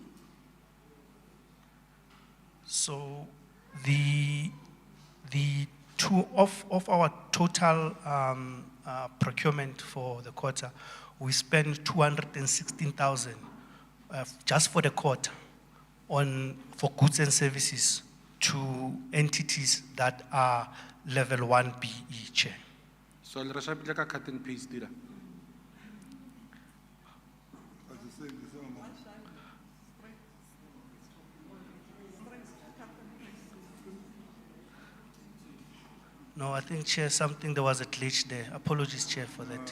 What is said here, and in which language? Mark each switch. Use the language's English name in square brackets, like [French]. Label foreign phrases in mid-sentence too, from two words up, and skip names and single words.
[English] So the of our total procurement for the quarter, we spent 216,000 just for the quarter for goods and services to entities that are level 1 BE, Chair. [Tswana] So le re shapile ka [English] cut and paste [Tswana] dira. [English] No, I think, Chair, there was a glitch there. Apologies, Chair, for that.